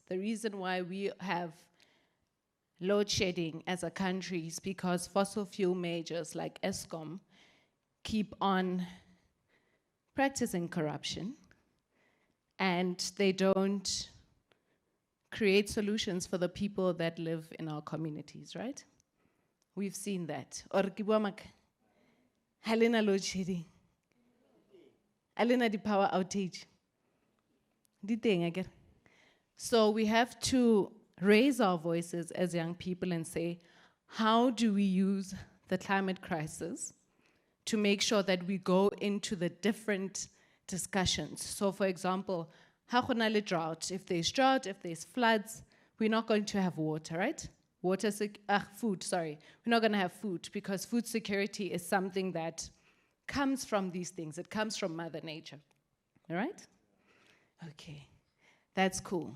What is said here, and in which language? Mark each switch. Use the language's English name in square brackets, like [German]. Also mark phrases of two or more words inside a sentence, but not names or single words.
[English] The reason why we have load shedding as a country is because fossil fuel majors like Eskom keep on practicing corruption, and they don't create solutions for the people that live in our communities, right? We've seen that. Or [Tswana] ke bua maaka? Ha lena [English] load shedding. [Tswana] Ha lena di-power outage. Di teng akere? [English] So we have to raise our voices as young people and say, how do we use the climate crisis to make sure that we go into the different discussions? So for example, [Tswana] ha go na le [English] drought, if there's floods, we're not going to have water, right? Food, sorry. We're not going to have food because food security is something that comes from these things. It comes from Mother Nature, all right? Okay, that's cool.